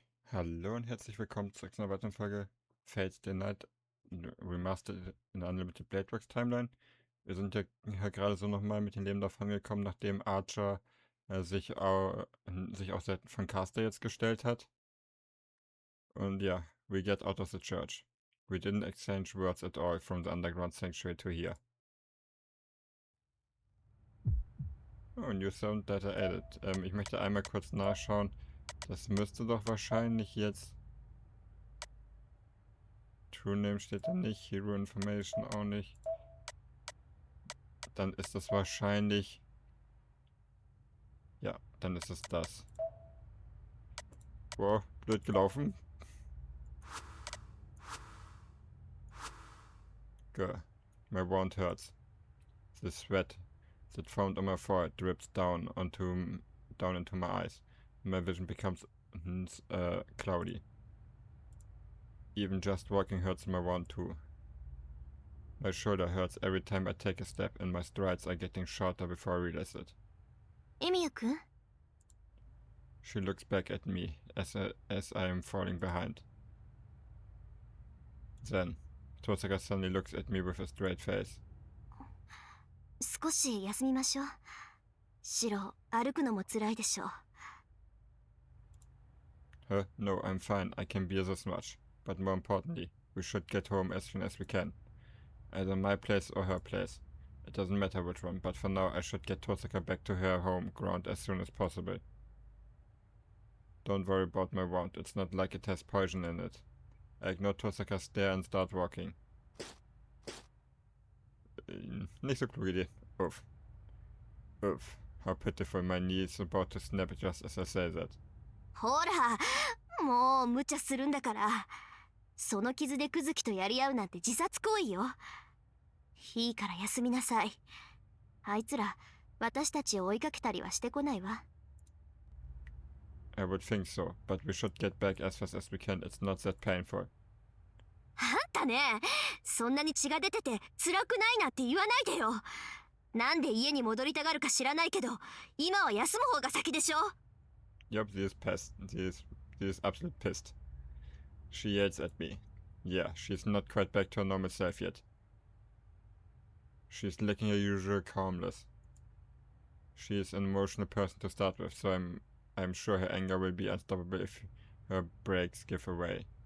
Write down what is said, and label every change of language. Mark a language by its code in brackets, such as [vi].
[de] Hallo und herzlich willkommen zu einer weiteren Folge Fates Day Night Remastered in der Unlimited Bladeworks Timeline. Wir sind ja gerade so nochmal mit dem Leben davon gekommen, nachdem Archer sich auch Seiten von Caster jetzt gestellt hat. Und ja, [en] we get out of the church. We didn't exchange words at all from the underground sanctuary to here. Oh, new sound data added. [de] Ich möchte einmal kurz nachschauen. Das müsste doch wahrscheinlich jetzt... True Name steht da nicht, Hero Information auch nicht. Dann ist das wahrscheinlich... Ja, dann ist es das. Boah, blöd gelaufen. [en] Girl, my wand hurts. The sweat that formed on my forehead drips down into my eyes. My vision becomes cloudy. Even just walking hurts my wand too. My shoulder hurts every time I take a step, and my strides are getting shorter before I realize it. Emiyu-kun? She looks back at me as I am falling behind. Then, Tosaka suddenly looks at me with a straight face. [ja] 少し休みましょう。シロ、歩くのも辛いでしょう。 [en] No, I'm fine. I can bear this much. But more importantly, we should get home as soon as we can. Either my place or her place. It doesn't matter which one, but for now I should get Tosaka back to her home ground as soon as possible. Don't worry about my wound. It's not like it has poison in it. I ignore Tosaka's stare and start walking. [de] Nicht so kluge Idee. Uff. Uff. [en] How pitiful, my knee is about to snap just as I say that. [ja] ほら、もう無茶するんだから。その傷でクズキとやり合うなんて自殺行為よ。いいから休みなさい。あいつら、私たちを追いかけたりはしてこないわ。 [en] I would think so, but we should get back as fast as we can. It's not that painful. [ja] あんたね、そんなに血が出てて辛くないなって言わないでよ。なんで家に戻りたがるか知らないけど、今は休む方が先でしょ。 [en] Yup, she is pissed. She is absolutely pissed. She yells at me. Yeah, she's not quite back to her normal self yet. She's lacking her usual calmness. She is an emotional person to start with, so I'm sure her anger will be unstoppable if her brakes give way.